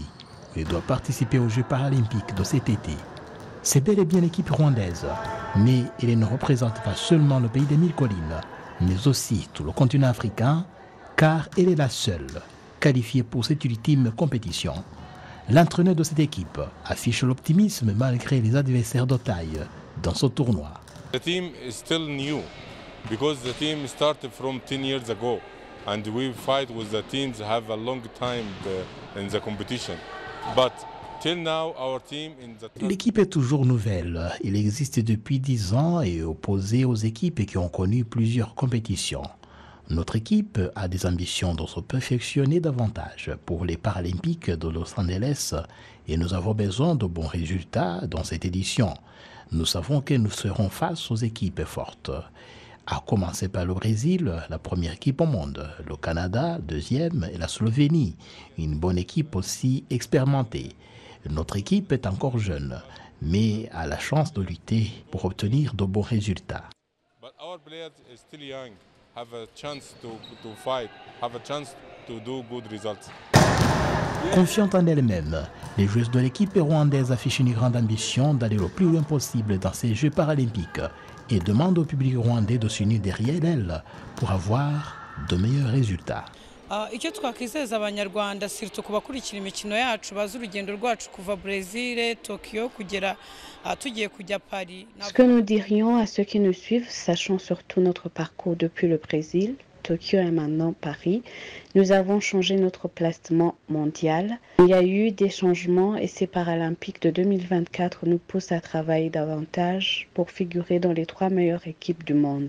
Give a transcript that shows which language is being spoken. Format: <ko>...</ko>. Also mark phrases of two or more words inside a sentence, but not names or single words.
<fr>Elle doit participer aux Jeux paralympiques de cet été. C'est bel et bien l'équipe rwandaise, mais elle ne représente pas seulement le pays des mille collines, mais aussi tout le continent africain, car elle est la seule qualifiée pour cette ultime compétition. L'entraîneur de cette équipe affiche l'optimisme malgré les adversaires de taille dans ce tournoi.</fr> <en>The team is still new because the team started from 10 years ago and we fight with the teams have a long time in the competition. But till now our team in the</en> <fr>L'équipe est toujours nouvelle. Il existe depuis 10 ans et est opposée aux équipes qui ont connu plusieurs compétitions. Notre équipe a des ambitions de se perfectionner davantage pour les Paralympiques de Los Angeles et nous avons besoin de bons résultats dans cette édition. Nous savons que nous serons face aux équipes fortes. À commencer par le Brésil, la première équipe au monde, le Canada, deuxième, et la Slovénie, une bonne équipe aussi expérimentée. Notre équipe est encore jeune, mais a la chance de lutter pour obtenir de bons résultats.</fr> <en>But our players is still young, have a chance to fight, have a chance to do good results.</en> <fr>Confiante en elle-même, les joueuses de l'équipe rwandaise affichent une grande ambition d'aller le plus loin possible dans ces Jeux paralympiques et demandent au public rwandais de s'unir derrière elle pour avoir de meilleurs résultats.</fr> <rw>icyo twakwizeza abanyarwanda surtout ku bakurikira imikino yacu bazi urugendo rwacu kuva Brésil, Tokyo kugera tugiye kujya Paris.</rw> <fr>Ce que nous dirions à ceux qui nous suivent, sachant surtout notre parcours depuis le Brésil, Tokyo et maintenant Paris, nous avons changé notre placement mondial. Il y a eu des changements et ces Paralympiques de 2024 nous poussent à travailler davantage pour figurer dans les 3 meilleures équipes du monde.</fr>